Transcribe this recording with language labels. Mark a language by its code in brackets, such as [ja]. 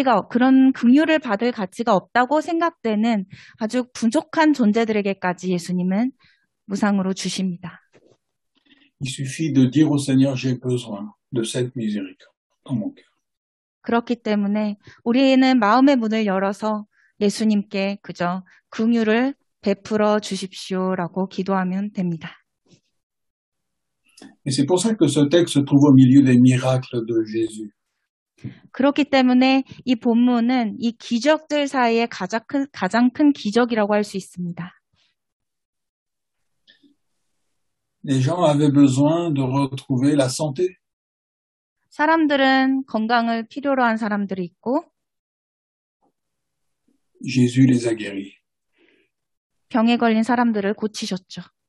[ko] 그런 긍휼을 받을 가치가 없다고 생각되는 아주 부족한 존재들에게까지 예수님은 무상으로 주십니다. [fr] Il suffit de dire au Seigneur, j'ai besoin de cette miséricorde dans mon cœur. [ko] 그렇기 때문에 우리는 마음의 문을 열어서 예수님께 그저 긍휼을 베풀어 주십시오라고 기도하면 됩니다. [fr] Et c'est pour ça que ce texte se trouve au milieu des miracles de Jésus. [ko] 그렇기 때문에 이 본문은 이 기적들 사이에 가장 큰 기적이라고 할 수 있습니다. [fr] Les gens avaient besoin de retrouver la santé. [ko] 사람들은 건강을 필요로 한 사람들이 있고 [fr] Jésus les a guéris. [ko] 병에 걸린 사람들을 고치셨죠.